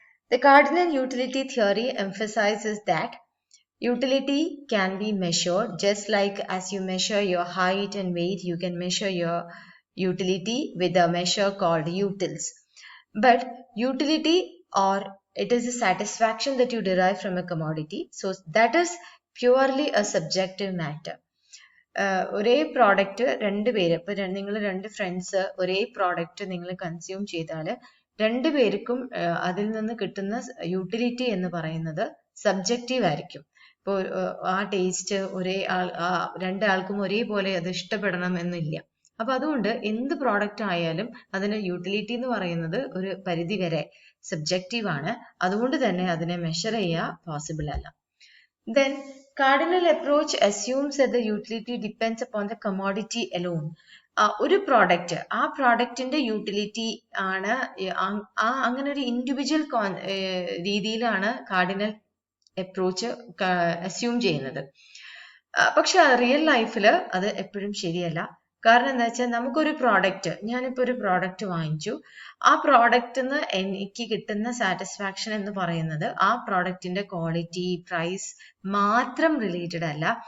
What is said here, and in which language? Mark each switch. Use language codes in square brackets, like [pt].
[en] The cardinal utility theory emphasizes that utility can be measured just like as you measure your height and weight, you can measure your utility with a measure called utils. But utility, or it is a satisfaction that you derive from a commodity, so that is purely a subjective matter. [ml] ഒരേ product രണ്ടുപേര് ഇപ്പൊ നിങ്ങൾ രണ്ട് friends ഒരേ product നിങ്ങൾ consume ചെയ്താൽ രണ്ടുപേർക്കും അതിൽ നിന്ന് കിട്ടുന്ന യൂട്ടിലിറ്റി എന്ന് പറയുന്നത് സബ്ജക്റ്റീവ് ആയിരിക്കും. ഇപ്പോൾ ആ ടേസ്റ്റ് രണ്ടാൾക്കും ഒരേപോലെ അത് ഇഷ്ടപ്പെടണം എന്നില്ല. അപ്പൊ അതുകൊണ്ട് എന്ത് പ്രോഡക്റ്റ് ആയാലും അതിന് യൂട്ടിലിറ്റി എന്ന് പറയുന്നത് ഒരു പരിധി വരെ സബ്ജക്റ്റീവ് ആണ്. അതുകൊണ്ട് തന്നെ അതിനെ മെഷർ ചെയ്യാൻ പോസിബിൾ അല്ല. [en] Then cardinal approach assumes that the utility depends upon the commodity alone. [ml] ഒരു പ്രോഡക്റ്റ് ആ പ്രോഡക്റ്റിന്റെ യൂട്ടിലിറ്റി ആണ് അങ്ങനെ ഒരു ഇൻഡിവിജ്വൽ രീതിയിലാണ് കാർഡിനൽ അപ്രോച്ച് അസ്യൂം ചെയ്യുന്നത്. പക്ഷെ റിയൽ ലൈഫിൽ അത് എപ്പോഴും ശരിയല്ല. കാരണം എന്താ വെച്ചാൽ നമുക്കൊരു പ്രോഡക്റ്റ്, ഞാനിപ്പോൾ ഒരു പ്രോഡക്റ്റ് വാങ്ങിച്ചു, ആ പ്രോഡക്റ്റിന് എനിക്ക് കിട്ടുന്ന സാറ്റിസ്ഫാക്ഷൻ എന്ന് പറയുന്നത് ആ പ്രോഡക്റ്റിന്റെ ക്വാളിറ്റി, പ്രൈസ് മാത്രം റിലേറ്റഡ് അല്ല.